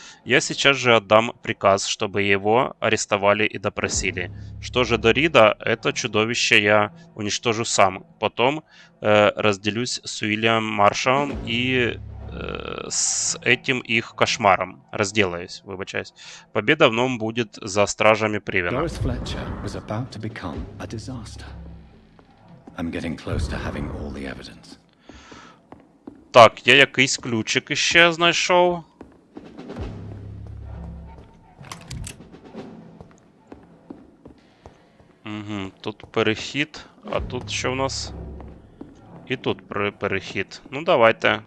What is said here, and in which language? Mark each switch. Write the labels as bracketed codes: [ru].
[ru] Я сейчас же отдам приказ, чтобы его арестовали и допросили. Что же до Рида, это чудовище я уничтожу сам. Потом разделюсь с Уильямом Маршалом и с этим их кошмаром. Разделаюсь, выбачаюсь. Победа в нем будет за стражами Привена. [en] Doris Fletcher was about to become a disaster. I'm getting close to having all the evidence. [uk] Так, я якийсь ключик іще знайшов. Угу, тут перехід, а тут що в нас? І тут перехід. Ну давайте.